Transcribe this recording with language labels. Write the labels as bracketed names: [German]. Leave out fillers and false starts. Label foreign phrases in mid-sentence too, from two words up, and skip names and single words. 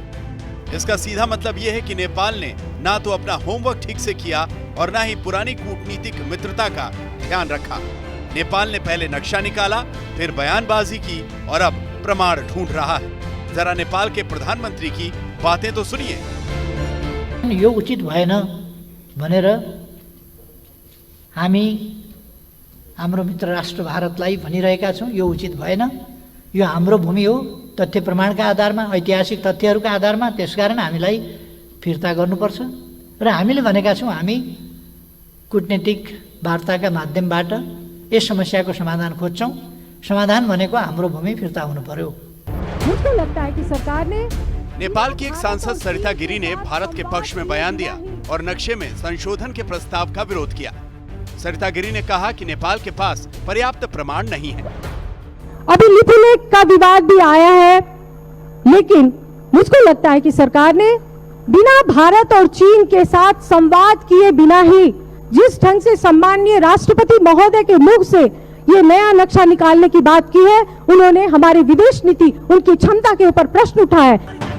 [Hindi] इसका सीधा मतलब यह है कि नेपाल ने ना तो अपना होमवर्क ठीक से किया और ना ही पुरानी कूटनीतिक मित्रता का ध्यान रखा। नेपाल ने पहले नक्शा निकाला, फिर बयानबाजी की और अब प्रमाण ढूंढ रहा है। जरा नेपाल के प्रधानमंत्री की बातें तो सुनिए। [Nepali] यो उचित भएन भनेर हामी हाम्रो मित्र राष्ट्र भारतलाई भनिरहेका छौं। यो उचित भएन, यो हाम्रो भूमि हो। तथ्य प्रमाणका आधारमा, ऐतिहासिक तथ्यहरूका आधारमा त्यसकारण हामीलाई फिर्ता गर्नुपर्छ र हामीले भनेका छौं हामी कूटनीतिक वार्ताका माध्यमबाट यस समस्याको समाधान खोज्छौं। समाधान भनेको हाम्रो भूमि फिर्ता हुनु पर्यो। [Hindi] मुझको लगता है कि सरकार ने नेपाल की एक सांसद सरिता गिरी ने भारत के पक्ष में बयान दिया और नक्शे में संशोधन के प्रस्ताव का विरोध किया। सरिता गिरी ने कहा कि नेपाल के पास पर्याप्त प्रमाण नहीं है। अभी लिपुलेख का विवाद भी आया है, लेकिन मुझको लगता है कि सरकार ने बिना भारत और चीन के साथ संवाद किए बिना ही जिस ढंग से सम्माननीय राष्ट्रपति महोदय के मुख से ये नया नक्शा निकालने की बात की है, उन्होंने हमारी विदेश नीति, उनकी क्षमता के ऊपर प्रश्न उठाया है।